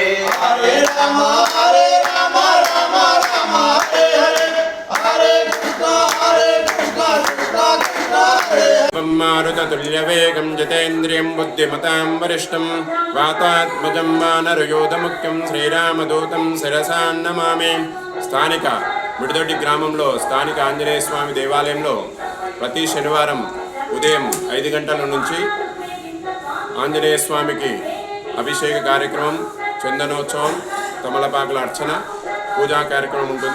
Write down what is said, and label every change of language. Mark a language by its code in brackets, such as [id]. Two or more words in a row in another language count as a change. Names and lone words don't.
[sa] Hare Rama Rama Rama Hare Hare Hare Krishna Krishna Krishna Hare Hare मारुततुल्यवेदम् जितेन्द्रियम् बुद्धिमताम् वरिष्ठम् वातात्मजम् वानर्योदमुख्यम् श्रीरामदूतम् शिरसन् नमामि [te] స్థానిక మిడిదొడ్డి గ్రామంలో స్థానిక ఆంజనేయ స్వామి దేవాలయంలో ప్రతి శనివారం ఉదయం 5 గంటల నుంచి ఆంజనేయ స్వామికి అభిషేక కార్యక్రమం, చందనోత్సవం, తమలపాకుల అర్చన, పూజా కార్యక్రమం ఉంటుంది.